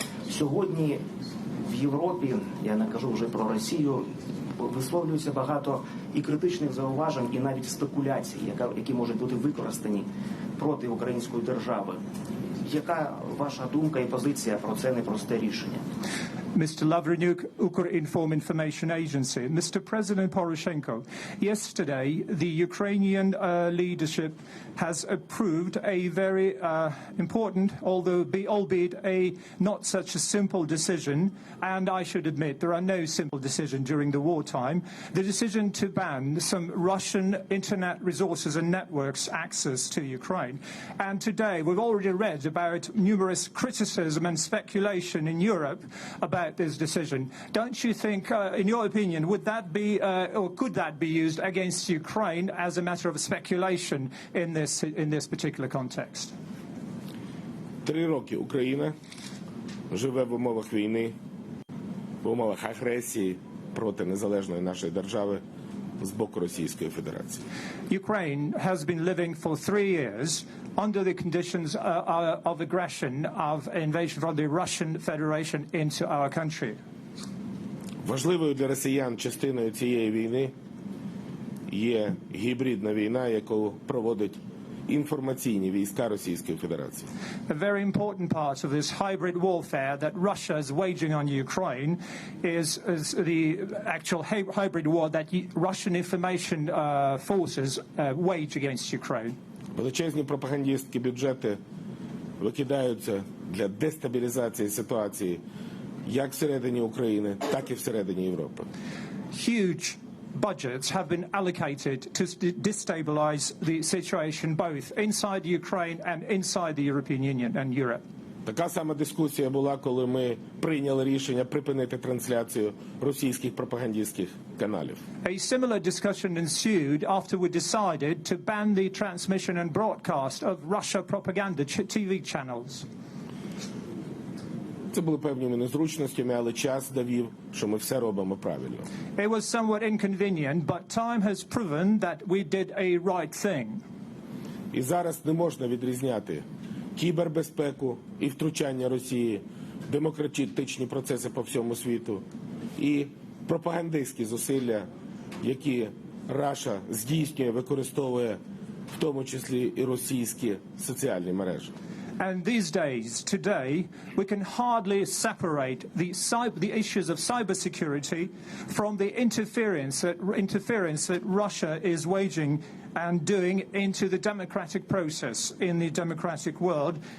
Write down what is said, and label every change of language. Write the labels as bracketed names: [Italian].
[Ukrainian] Сьогодні в Європі, я не кажу вже про Росію, висловлюється багато і критичних зауважень, і навіть спекуляцій, які можуть бути використані проти української держави. Яка ваша думка і позиція про це непросте рішення? [English] Mr. Lavrenyuk, Ukrinform Information Agency. Mr. President Poroshenko, yesterday the Ukrainian leadership has approved a very important, albeit a not such a simple decision, and I should admit there are no simple decisions during the wartime, the decision to ban some Russian internet resources and networks access to Ukraine. And today we've already read about numerous criticism and speculation in Europe about this decision. Don't you think, in your opinion, would that be, or could that be used against Ukraine as a matter of speculation in this particular context? [Ukrainian] 3 роки Україна живе в умовах війни, в умовах агресії проти незалежної нашої держави з боку Російської Федерації. [English] Ukraine has been living for 3 years under the conditions of aggression, of invasion from the Russian Federation into our country. [Ukrainian] Важливою для росіян частиною цієї війни є гібридна війна, яку проводить інформаційні війська Російської Федерації. [English] A very important part of this hybrid warfare that Russia is waging on Ukraine is the actual hybrid war that Russian information forces wage against Ukraine. [Ukrainian] Величезні пропагандистські бюджети викидаються для дестабілізації ситуації як всередині України, так і всередині Європи. [English] Huge budgets have been allocated to destabilize the situation both inside Ukraine and inside the European Union and Europe. [Ukrainian] Така сама дискусія була, коли ми прийняли рішення припинити трансляцію російських пропагандистських каналів. [English] A similar discussion ensued after we decided to ban the transmission and broadcast of Russia propaganda TV channels. [Ukrainian] Це були певними незручностями, але час довів, що ми все робимо правильно. [English] It was somewhat inconvenient, but time has proven that we did a right thing. [Ukrainian] І зараз не можна відрізняти кібербезпеку і втручання Росії в демократичні процеси по всьому світу і пропагандистські зусилля, які Раша здійснює, використовує в тому числі і російські соціальні мережі. [English] And these days, today, we can hardly separate the issues of cybersecurity from the interference that Russia is waging and doing into the democratic process in the democratic world.